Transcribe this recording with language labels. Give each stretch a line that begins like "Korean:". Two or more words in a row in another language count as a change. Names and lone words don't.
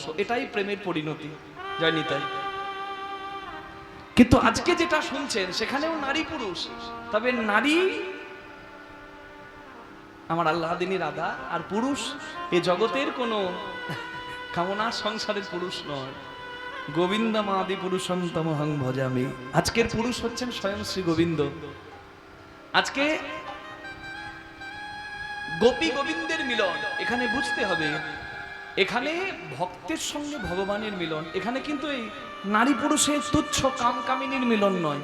Bangla: এটাই প্রেমের পরিণতি। জয় নিতাই। কিন্তু আজকে যেটা শুনছেন সেখানেও নারী পুরুষ, তবে নারী আমার আল্লাদিনী রাধা, আর পুরুষ এ জগতের কোনো কামনা সংসারের পুরুষ নয়।
Sanskrit: গোবিন্দমাদি পুরুষম তমহং ভজামি।
Bangla: আজকের পুরুষ হচ্ছেন স্বয়ং শ্রী গোবিন্দ। আজকে গোপী গোবিন্দের মিলন এখানে বুঝতে হবে। এখানে ভক্তের সঙ্গে ভগবানের মিলন। এখানে কিন্তু এই নারী পুরুষের তুচ্ছ কামকামিনীর মিলন নয়।